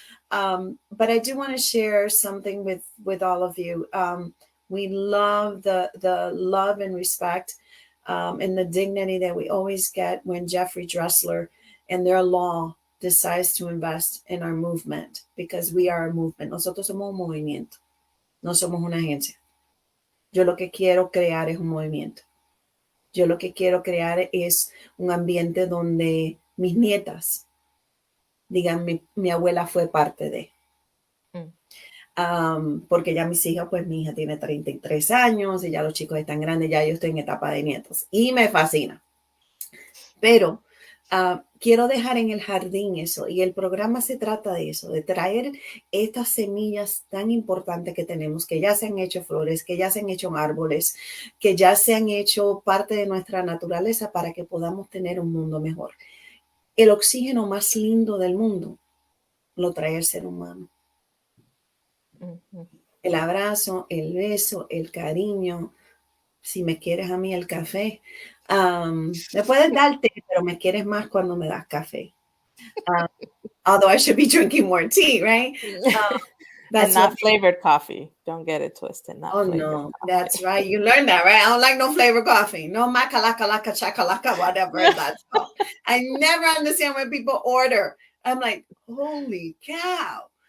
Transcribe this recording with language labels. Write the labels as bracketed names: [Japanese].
[English] But I do want to share something with all of you. We love the love and respect and the dignity that we always get when Jeffrey Dressler and their law decides to invest in our movement, because we are a movement. [Spanish] Nosotros somos un movimiento, no somos una agencia. Yo lo que quiero crear es un movimiento. Yo lo que quiero crear es un ambiente donde mis nietas digan, mi abuela fue parte de. Porque ya mis hijas, pues mi hija tiene 33 años y ya los chicos están grandes, ya yo estoy en etapa de nietos y me fascina. Pero quiero dejar en el jardín eso, y el programa se trata de eso, de traer estas semillas tan importantes que tenemos, que ya se han hecho flores, que ya se han hecho árboles, que ya se han hecho parte de nuestra naturaleza para que podamos tener un mundo mejor. El oxígeno más lindo del mundo lo trae el ser humano. El abrazo, el beso, el cariño, si me quieres a mí el café. Me puedes dar té, pero me quieres más cuando me das café. [English] Although I should be drinking more tea, right? And not flavored coffee. Don't get it twisted. Not oh, flavored no, coffee. that's right. You learned that, right? I don't like no flavored coffee. No makalaka, chakalaka, whatever that's called. I never understand when people order. I'm like, holy cow.